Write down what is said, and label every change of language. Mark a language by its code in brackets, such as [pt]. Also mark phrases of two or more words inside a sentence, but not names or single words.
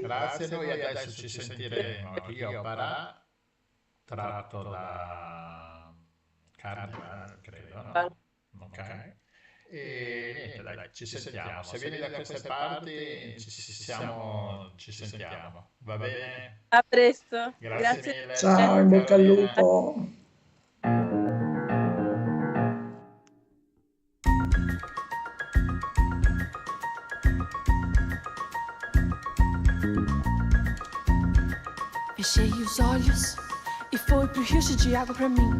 [it] Grazie, noi adesso ci sentiremo Rio Parà, tratto da Carnival, credo, no? Ok. E niente, dai, ci sentiamo. Se vieni da queste parti, ci sentiamo. Va bene? A presto. Grazie mille. Ciao, in bocca al Carolina. lupo. [pt] Fechei os olhos e foi pro rios de água pra mim.